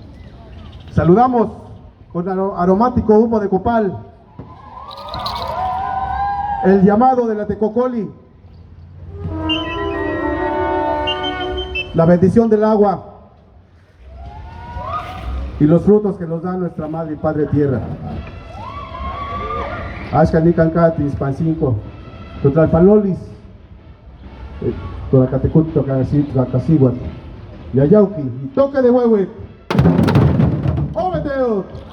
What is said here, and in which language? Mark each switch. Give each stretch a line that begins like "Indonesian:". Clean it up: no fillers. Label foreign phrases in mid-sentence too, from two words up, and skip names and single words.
Spanish: Saludamos con aromático humo de copal, el llamado de la Tecocoli, la bendición del agua y los frutos que nos da nuestra Madre y Padre Tierra.
Nahuatl languages: Ashkan, Nicalcati, Mispancinco, Totlalpalolis, Tonacatecut, Tocacasiguat, Yayauqui, y toque de Huehuet.
Spanish: ¡Ómeteo!